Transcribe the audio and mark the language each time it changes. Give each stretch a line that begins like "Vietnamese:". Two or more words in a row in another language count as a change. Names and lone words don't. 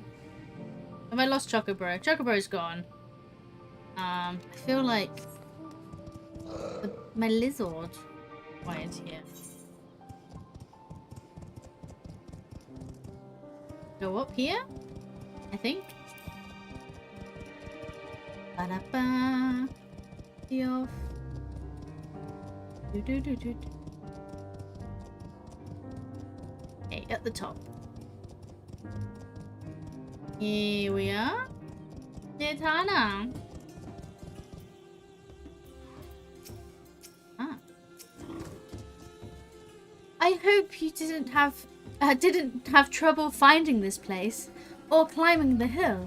English: Have I lost Chocobro? Chocobro's gone. I feel like my lizard wanted here. Go up here, I think. Ba-da-ba. See off. Do-do-do-do. Okay, at the top. Here we are. Nitana. I hope you didn't have trouble finding this place or climbing the hill.